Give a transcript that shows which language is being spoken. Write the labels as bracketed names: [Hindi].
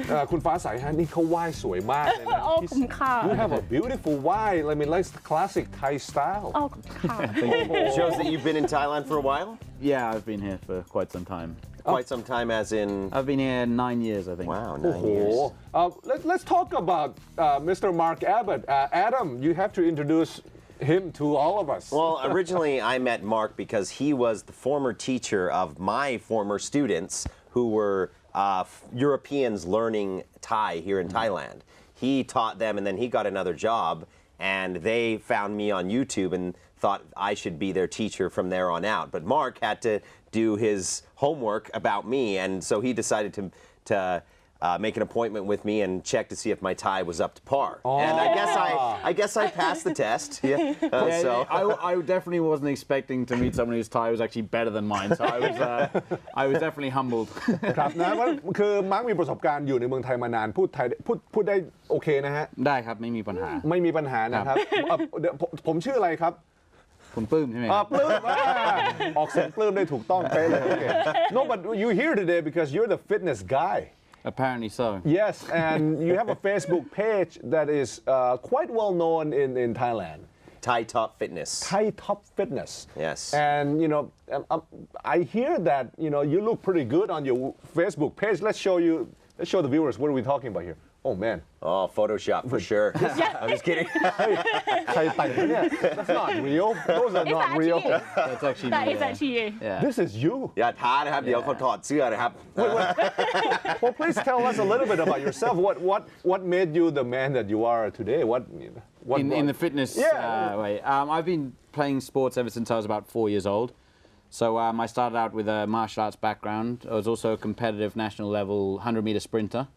[Thai] คุณฟ้าใสฮะนี่เขาว่ายสวยมากเลยนะ โอ้ขอบคุณค่ะ [English] You have a beautiful wine. I mean, like the classic Thai style. [Thai] โอ้ขอบคุณค่ะ [English] Shows that you've been in Thailand for a while? Yeah, I've been here for quite some time. Quite some time as in, I've been here 9 years, I think. wow, 9 Oh, years. let's talk about Mr. Mark Abbott. Adam, you have to introduce him to all of us. Well, originally I met Mark because he was the former teacher of my former students who were Europeans learning Thai here in Thailand. He taught them and then he got another job and they found me on YouTube and thought I should be their teacher from there on out. But Mark had to do his homework about me and so he decided to make an appointment with me and check to see if my Thai was up to par. And I guess I passed the test. Yeah. So I definitely wasn't expecting to meet someone whose Thai was actually better than mine, so I was definitely humbled. [Thai] ครับนะว่าคือมาร์คมีประสบการณ์อยู่ในเมืองไทยมานานพูดไทยพูดได้โอเคนะฮะ ได้ครับไม่มีปัญหา ไม่มีปัญหานะครับเดี๋ยวผมชื่ออะไรครับ คุณปลื้มใช่ไหมค อ่า รับ ปลื้มออกเสียงปลื้มได้ถูกต้องเป๊ะเลย Okay. [English] No, but you're here today because you're the fitness guy. Apparently so. Yes, and you have a Facebook page that is quite well known in Thailand. Thai Top Fitness. Thai Top Fitness. Yes. And I hear that you look pretty good on your Facebook page. Let's show the viewers what are we talking about here. Oh man. Oh, Photoshop for sure. I'm just kidding. [Thai] ใครแต่งวะเนี่ย [English] That's not real. Those are Is not that real. actually That's actually That me, is yeah. actually you Yeah. This is you. [Thai] อย่าท้านะครับเดี๋ยวเขาถอดเสื้อนะครับ [English] Well, please tell us a little bit about yourself. What made you the man that you are today? What In the fitness Yeah. way. I've been playing sports ever since I was about 4 years old. So I started out with a martial arts background. I was also a competitive national level 100-meter sprinter.